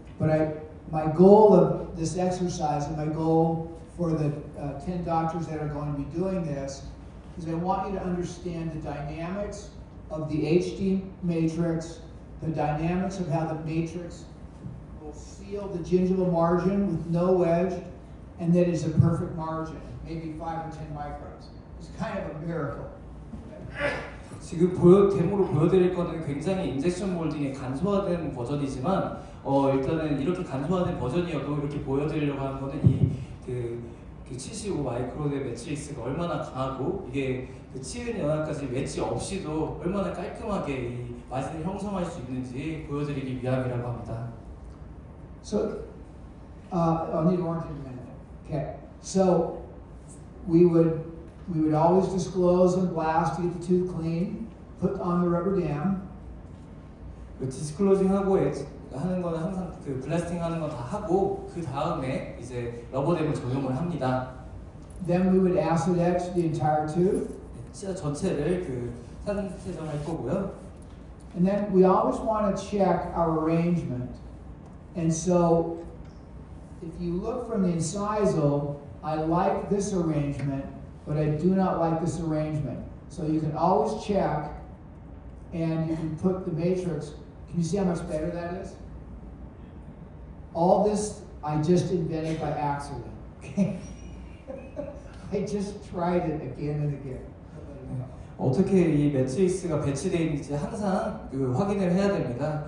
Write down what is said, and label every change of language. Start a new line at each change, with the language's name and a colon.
English: But my goal of this exercise and my goal for the 10 doctors that are going to be doing this is I want you to understand the dynamics of the HD matrix, the dynamics of how the matrix seal the gingival margin with no wedge, and that is a perfect margin, maybe 5 or 10 microns. It's kind of a miracle.
Korean: 지금 데모로 보여드릴 거는 굉장히 인젝션 몰딩의 간소화된 버전이지만 일단은 이렇게 간소화된 버전이어도 이렇게 보여드리려고 하는 거는 그 75 마이크론의 매트릭스가 얼마나 강하고 이게 그 치은 연합까지 웨지 없이도 얼마나 깔끔하게 이 마진을 형성할 수 있는지 보여드리기 위함이라고 합니다.
English: So, I'll need orange in a minute. Okay. So, we would always disclose and blast to get the tooth clean, put on the rubber dam.
Korean: 디스클로징 하고 하는 거는 항상 그 블라스팅 하는 건 다 하고 그 다음에 이제 러버댐을 적용을 합니다.
English: Then we would acid etch the entire tooth.
Korean: 치아 전체를 그 산세정할 거고요.
English: And then we always want to check our arrangement. And so, if you look from the incisal, I like this arrangement, but I do not like this arrangement. So you can always check, and you can put the matrix. Can you see how much better that is? All this I just invented by accident. Okay, I just tried it again and again.
Korean: 어떻게 이 매트릭스가 배치되어 있는지 항상 그 확인을 해야 됩니다.